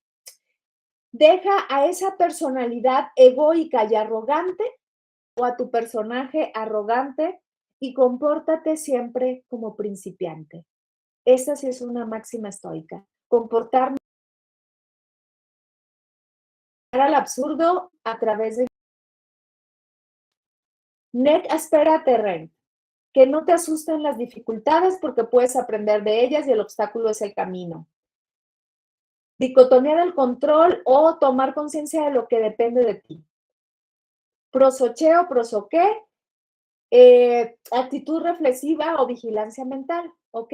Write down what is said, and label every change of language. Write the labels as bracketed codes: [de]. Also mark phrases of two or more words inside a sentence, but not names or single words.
[es] Deja a esa personalidad egoica y arrogante o a tu personaje arrogante y compórtate siempre como principiante. Esa sí es una máxima estoica. Comportarme al absurdo a través de [la] nec aspera terrent. [es] Que no te asusten las dificultades porque puedes aprender de ellas y el obstáculo es el camino. Dicotomía del control o tomar conciencia de lo que depende de ti. Prosoché o prosoqué, actitud reflexiva o vigilancia mental, ¿ok?